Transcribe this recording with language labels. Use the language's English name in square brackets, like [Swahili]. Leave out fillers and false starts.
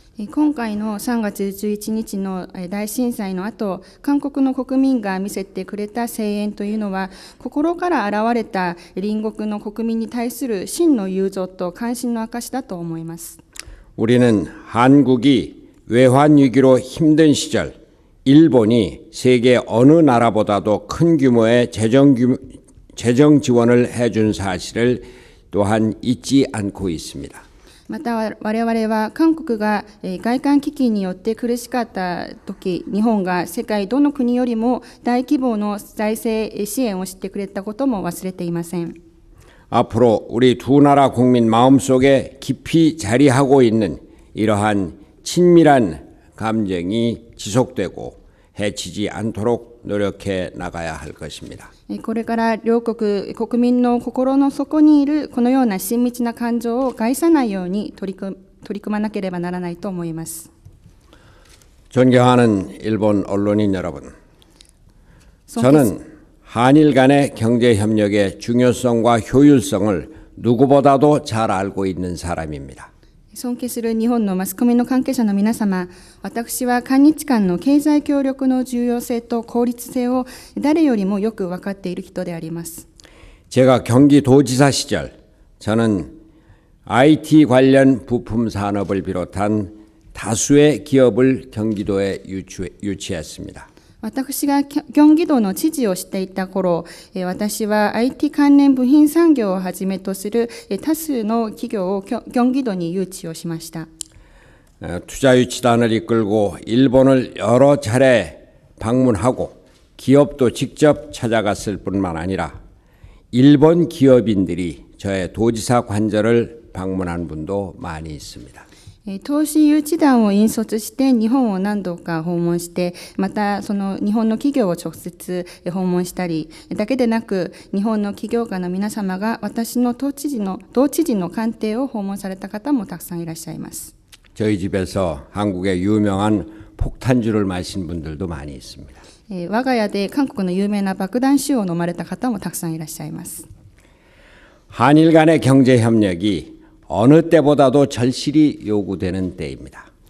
[Japanese] 今回の3月11日の大震災の後、韓国の国民が見せてくれた声援というのは、心から現れた隣国の国民に対する真の友情と関心の証だと思います。 [Korean] 우리는 한국이 외환위기로 힘든 시절 일본이 세계 어느 나라보다도 큰 규모의 재정 지원을 해준 사실을 또한 잊지 않고 있습니다. [Japanese] また我々は韓国が外貨危機によって苦しかった時、日本が世界どの国よりも大規模の財政支援をしてくれたことも忘れていません。 [Korean] 앞으로 우리 두 나라 국민 마음속에 깊이 자리하고 있는 이러한 친밀한 감정이 지속되고 해치지 않도록 노력해 나가야 할 것입니다. [Japanese] これから両国国民の心の底にいるこのような親密な感情を害さないように取り組まなければならないと思います。 [Korean] 존경하는 일본 언론인 여러분, 저는 한일 간의 경제 협력의 중요성과 효율성을 누구보다도 잘 알고 있는 사람입니다. [Japanese] 尊敬する日本のマスコミの関係者の皆様、私は韓日間の経済協力の重要性と効率性を誰よりもよく分かっている人であります。 [Korean] 제가 경기도지사 시절 저는 IT 관련 부품 산업을 비롯한 다수의 기업을 경기도에 유치했습니다. [Japanese] 私がキョンギ道の知事をしていた頃、私は IT 関連部品産業をはじめとする多数の企業をキョンギ道に誘致をしました。 [Korean] 투자 유치단을 이끌고 일본을 여러 차례 방문하고 기업도 직접 찾아갔을 뿐만 아니라 일본 기업인들이 저의 도지사 관저를 방문한 분도 많이 있습니다. [Japanese] 投資誘致団を引率して日本を何度か訪問して、またその日本の企業を直接訪問したりだけでなく、日本の起業家の皆様が私の道知事の官邸を訪問された方もたくさんいらっしゃいます。 [Korean] 저희 집에서 한국의 유명한 폭탄주를 마신 분들도 많이 있습니다. [Japanese] 我が家で韓国の有名な爆弾酒を飲まれた方もたくさんいらっしゃいます。 [Korean] 한일 간의 경제 협력이 어느 때보다도 절실히 요구되는 때입니다.